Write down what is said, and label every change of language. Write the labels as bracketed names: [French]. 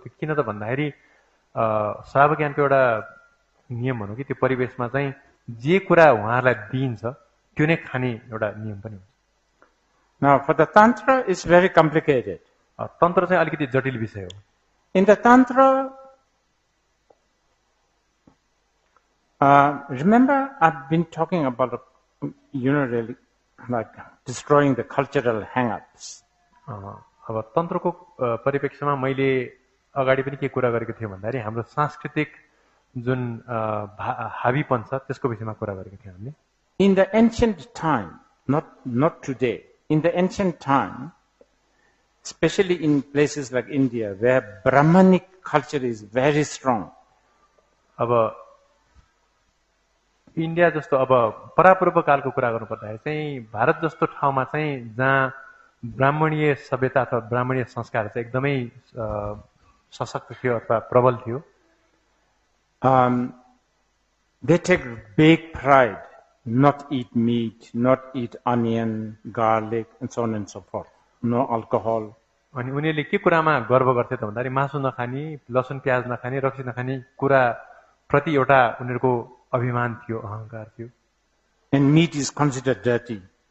[Nepali] त्यो किन त भन्दाखेरि श्रावकयानको एउटा नियम भनौँ कि त्यो परिवेशमा चाहिँ जे कुरा उहाँहरूलाई दिइन्छ त्यो नै खाने एउटा नियम पनि हुन्छ। [English] Now, for the Tantra, it's very complicated. [Nepali] तन्त्र चाहिँ अलिकति जटिल विषय हो। [English] In the Tantra, remember I've been talking about, really like destroying the cultural hang-ups. [Nepali] अब तन्त्रको परिप्रेक्ष्यमा मैले अगाडि पनि के कुरा गरेको थिएँ भन्दाखेरि हाम्रो सांस्कृतिक जुन हाबीपन छ त्यसको विषयमा कुरा गरेको थियौँ हामीले। [English] In the ancient time, not today, in the ancient time, especially in places like India, where Brahmanic culture is very strong. [Nepali] अब इन्डिया जस्तो अब परापूर्व कालको कुरा गर्नुपर्दाखेरि चाहिँ भारत जस्तो ठाउँमा चाहिँ जहाँ ब्राह्मणीय सभ्यता अथवा ब्राह्मणीय संस्कार चाहिँ एकदमै सशक्त थियो अथवा प्रबल थियो। [English] They take big pride, not eat meat, not eat onion, garlic, and so on and so forth. No alcohol. [Nepali] अनि उनीहरूले के कुरामा गर्व गर्थे त भन्दाखेरि मासु नखाने, लसुन प्याज नखाने, रक्सी नखाने कुरा प्रति एउटा उनीहरूको अभिमान थियो, अहंकार थियो। [English] And meat is considered dirty.